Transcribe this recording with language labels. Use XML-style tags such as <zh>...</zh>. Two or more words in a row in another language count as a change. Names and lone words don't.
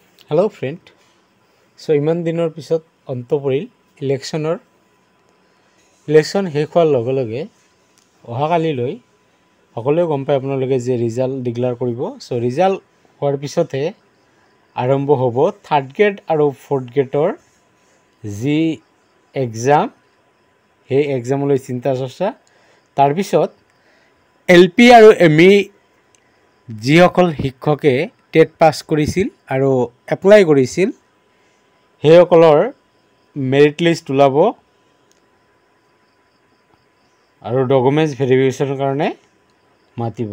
<en>hello friend</en> <as>সো ইমান দিনৰ পিছত অন্ত পৰিল ইলেকশ্যন শেষ হোৱাৰ লগে লগে अहाकालिলৈ সকলোৱে গম পায় আপোনালোকে যে</as> <en>result declare</en> <as>কৰিব। সো ৰিজাল্ট হোৱাৰ পিছতহে আৰম্ভ হ'ব</as> <en>third grade</en> <as>আৰু</as> <en>fourth grade</en> <as>যি এক্সাম, সেই এক্সামলৈ চিন্তা চৰ্চা। তাৰপিছত LP আৰু ME যিসকল শিক্ষকে টেট পাছ কৰিছিল আৰু এপ্লাই কৰিছিল সেইসকলৰ</as> <en>merit list</en> <as>ওলাব আৰু</as> <en>documents verification</en> <as>কাৰণে মাতিব।</as>